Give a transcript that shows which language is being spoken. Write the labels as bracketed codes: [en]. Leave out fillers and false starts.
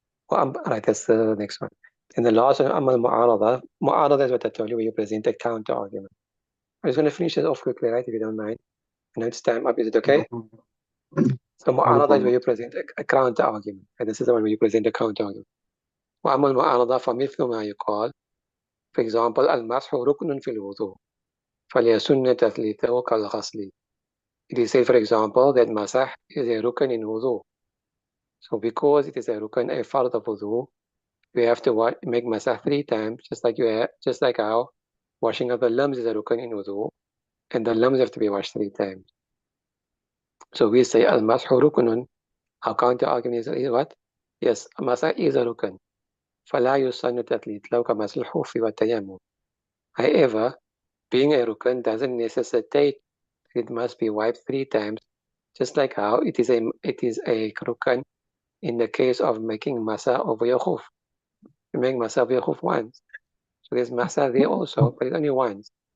[en] Well, right, that's the next one. And the last one, amal mu'arada. Mu'arada is what I told you, where you present a counter argument. I'm just going to finish this off quickly, right, if you don't mind. I know it's time up. Is it No okay? problem. So mu'arada is where problem. you present a counter argument. And this is the one where you present a counter argument. [ar] وأما المعارضة فمثل ما يقال. [en] For example, [ar] المسح ركن في الوضوء فليسن تثليثه كالغسل. [en] It is said, for example, that masah is a rukn in wudu. So because it is a rukn, a fard of wudu, you have to make masah 3 times, just like how washing of the limbs is a rukn in wudu, and the limbs have to be washed 3 times. So we say al-mashu rukunun. Our counter argument is what? Yes, masah is a rukn. [ar] فلا يسن تثليث له كمسح الخف والتيمم. [en] However, being a rukn doesn't necessitate it must be wiped 3 times, just like how it is a rukn in the case of making masa over your khuf. You make masa over your khuf once. So there's masa there also, but it's only once.